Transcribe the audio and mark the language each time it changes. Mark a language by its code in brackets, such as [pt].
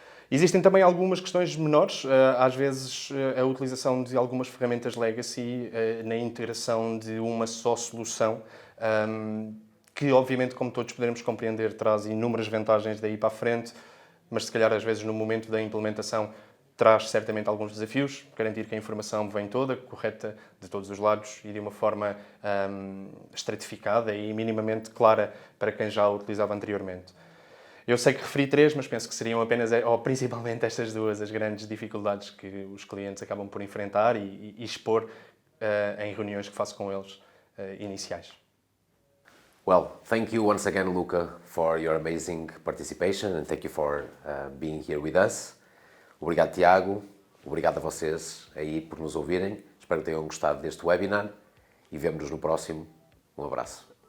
[pt] Existem também algumas questões menores, às vezes a utilização de algumas ferramentas legacy na integração de uma só solução, que obviamente, como todos poderemos compreender, traz inúmeras vantagens daí para a frente, mas se calhar às vezes no momento da implementação traz certamente alguns desafios, garantir que a informação vem toda, correta, de todos os lados e de uma forma estratificada e minimamente clara para quem já a utilizava anteriormente. Eu sei que referi 3, mas penso que seriam apenas, ou principalmente estas 2, as grandes dificuldades que os clientes acabam por enfrentar e expor em reuniões que faço com eles iniciais. [en] Well, thank you once again, Luca, for your amazing participation and thank you for being here with us. [pt] Obrigado, Tiago. Obrigado a vocês aí por nos ouvirem. Espero que tenham gostado deste webinar e vemo-nos no próximo. Um abraço.